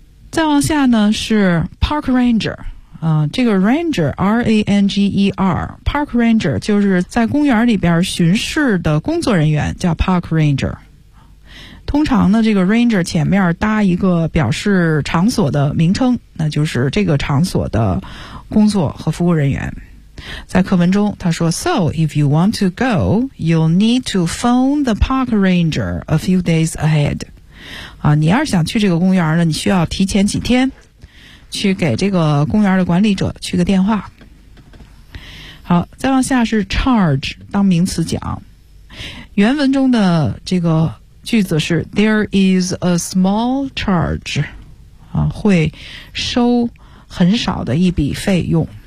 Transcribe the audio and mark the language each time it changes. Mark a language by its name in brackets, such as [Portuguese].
[Chinese] 再往下呢是 Park Ranger, 这个 Ranger, R-A-N-G-E-R, Park Ranger 就是在公园里边巡视的工作人员叫 Park Ranger。通常呢这个 Ranger 前面搭一个表示场所的名称，那就是这个场所的工作和服务人员。在课文中他说 [English] So if you want to go, you'll need to phone the Park Ranger a few days ahead. [Chinese] 啊，你要是想去这个公园呢，你需要提前几天去给这个公园的管理者去个电话。好，再往下是 charge 当名词讲，原文中的这个句子是 [English] there is a small charge [Chinese] 啊，会收很少的一笔费用。